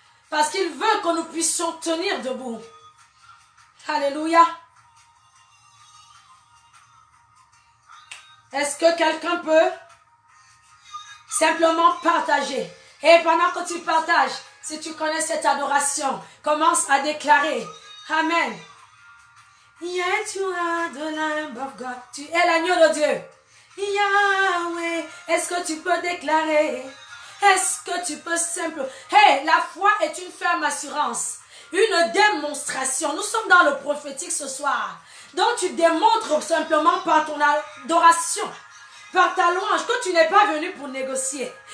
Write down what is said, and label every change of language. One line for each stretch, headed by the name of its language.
French: Parce qu'il veut que nous puissions tenir debout. Alléluia. Est-ce que quelqu'un peut simplement partager? Et pendant que tu partages, si tu connais cette adoration, commence à déclarer. Amen.
English: Yet you are the Lamb of God.
French: Tu es l'agneau de Dieu. Yahweh. Est-ce que tu peux déclarer? Est-ce que tu peux simplement... Hey, la foi est une ferme assurance. Une démonstration. Nous sommes dans le prophétique ce soir. Donc tu démontres simplement par ton adoration, par ta louange, que tu n'es pas venu pour négocier.